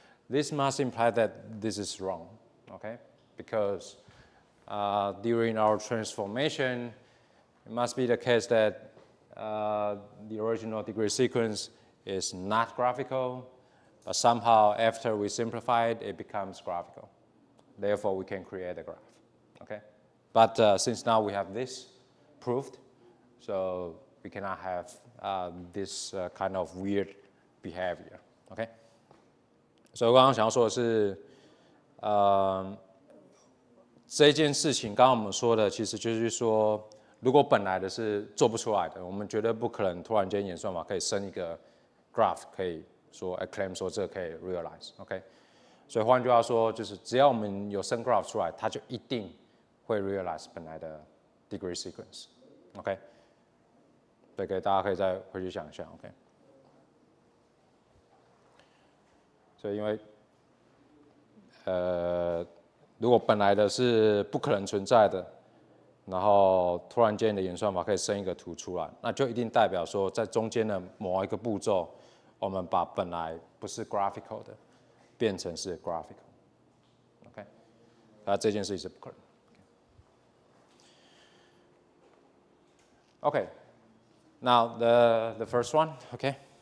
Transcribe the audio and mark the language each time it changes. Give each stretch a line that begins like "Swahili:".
English: This must imply that this is wrong, okay? Because during our transformation, it must be the case that the original degree sequence is not graphical, but somehow after we simplify it, it becomes graphical. Therefore, we can create a graph, okay? But since now we have this proved, so we cannot have this kind of weird behavior, okay?
Chinese: 所以我刚刚想要说的是，这件事情刚刚我们说的，其实就是说，如果本来的是做不出来的，我们绝对不可能突然间演算法可以生一个 graph， 可以说 claim 说这个可以 realize，OK？、所以换句话说，就是只要我们有生 graph 出来，它就一定会 realize 本来的 degree sequence，OK？、对，大家可以再回去想一下 ，OK？所以因为如果本来的是不可能存在的，然后突然间的演算法可以生一个图出来，那就一定代表说在中间的某一个步骤，我们把本来不是 graphical 的变成是 graphical，OK？、那这件事情是不可能。
English: Okay, now the first one, okay?